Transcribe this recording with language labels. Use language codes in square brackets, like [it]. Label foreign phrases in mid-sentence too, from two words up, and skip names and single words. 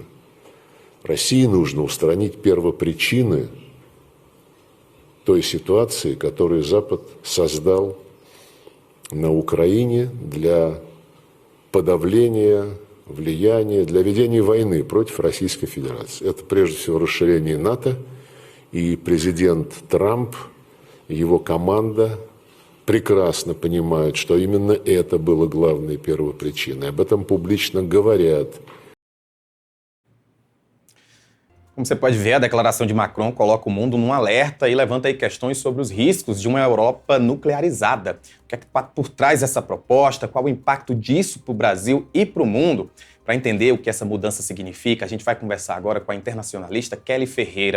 [ru] России нужно устранить первопричины той ситуации, которую Запад создал на Украине для подавления влияния, для ведения войны против Российской Федерации. Это прежде всего расширение НАТО, и президент Трамп, его команда прекрасно понимают, что imенно это было главной первопричиной. Об этом публично говорят. [pt] Como você pode ver, a declaração de Macron coloca o mundo num alerta e levanta aí questões sobre os riscos de uma Europa nuclearizada. O que é que está por trás dessa proposta? Qual o impacto disso para o Brasil e para o mundo? Para entender o que essa mudança significa, a gente vai conversar agora com a internacionalista Kelly Ferreira.